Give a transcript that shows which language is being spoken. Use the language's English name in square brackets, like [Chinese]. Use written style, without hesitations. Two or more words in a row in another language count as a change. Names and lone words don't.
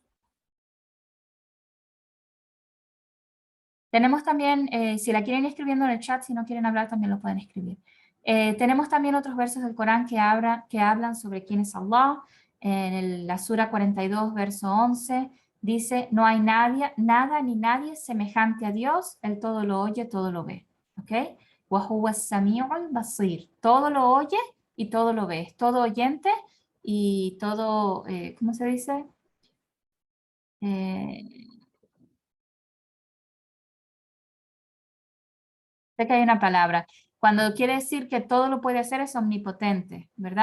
[Spanish] Tenemos también, si la quieren ir escribiendo en el chat, si no quieren hablar también lo pueden escribir. Tenemos también otros versos del Corán que hablan sobre quién es Allah. En la Sura 42, verso 11, dice, no hay nadie, nada ni nadie semejante a Dios, Él todo lo oye, todo lo ve. [Arabic] ¿Ok? وهو السميع البصير. [Spanish] Todo lo oye y todo lo ve. Es todo oyente y todo, ¿cómo se dice? Eh, Sé que hay una palabra. Cuando quiere decir que todo lo puede hacer es omnipotente, ¿verdad?